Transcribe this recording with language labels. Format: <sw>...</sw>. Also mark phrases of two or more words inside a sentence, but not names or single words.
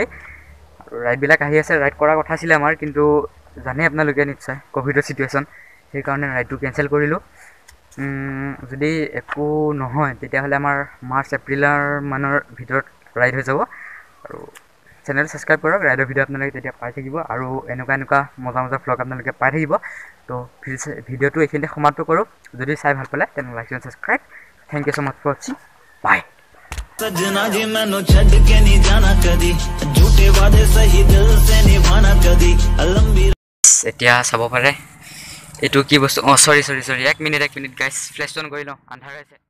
<as>আৰু ৰাইডবিলাক আহি আছে ৰাইড কৰাৰ কথা আছিলে আমাৰ কিন্তু জানে আপোনালোকে নিশ্চয় ক'ভিডৰ চিটুৱেশ্যন সেইকাৰণে ৰাইডটো কেঞ্চেল কৰিলোঁ যদি একো নহয় তেতিয়াহ'লে আমাৰ মাৰ্চ এপ্ৰিলৰ মানৰ ভিতৰত ৰাইড হৈ যাব আৰু</as> <en>channel subscribe</en> <as>কৰক ৰাইডৰ ভিডিঅ' আপোনালোকে তেতিয়া পাই থাকিব আৰু এনেকুৱা মজা ভ্লগ আপোনালোকে পাই থাকিব তো ভিডিঅ'টো এইখিনিতে সমাপ্ত কৰোঁ যদি চাই ভাল পালে তেনেহ'লে</as> <en>like and subscribe thank you so much for watching bye</en> <pa>ਸਜਣਾ ਜੀ ਮੈਨੂੰ ਛੱਡ ਕੇ ਨਹੀਂ ਜਾਣਾ ਕਦੀ ਝੂਠੇ ਵਾਦੇ ਸਹੀ ਦਿਲ ਸੇ ਨਿਭਾਣਾ ਕਦੀ ਲੰਬੀ</pa> <as>এতিয়া চাব পাৰে এইটো কি বস্তু? অঁ,</as> <en>sorry 1 minute guys, flash on</en> <as>কৰি লওঁ, আন্ধাৰ হৈছে।</as>